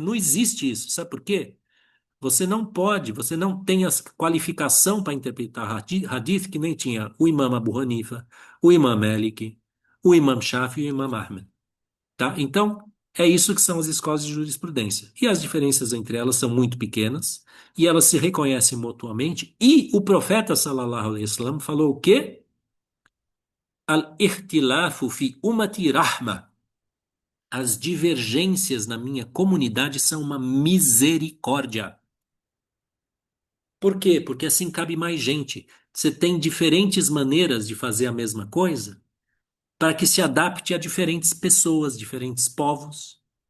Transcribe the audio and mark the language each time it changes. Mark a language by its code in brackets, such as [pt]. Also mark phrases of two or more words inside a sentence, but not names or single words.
[pt] Não existe isso. Sabe por quê? Você não pode, você não tem a qualificação para interpretar hadith que nem tinha o Imam Abu Hanifa, o Imam Malik, o Imam Shafi e o Imam Ahmed. Tá? Então, é isso que são as escolas de jurisprudência. E as diferenças entre elas são muito pequenas, e elas se reconhecem mutuamente. E o profeta, [ar] صلى الله عليه وسلم, [pt] falou o quê? [ar] الاختلاف في أمتي رحمة. [pt] As divergências na minha comunidade são uma misericórdia. Por quê? Porque assim cabe mais gente. Você tem diferentes maneiras de fazer a mesma coisa para que se adapte a diferentes pessoas, diferentes povos.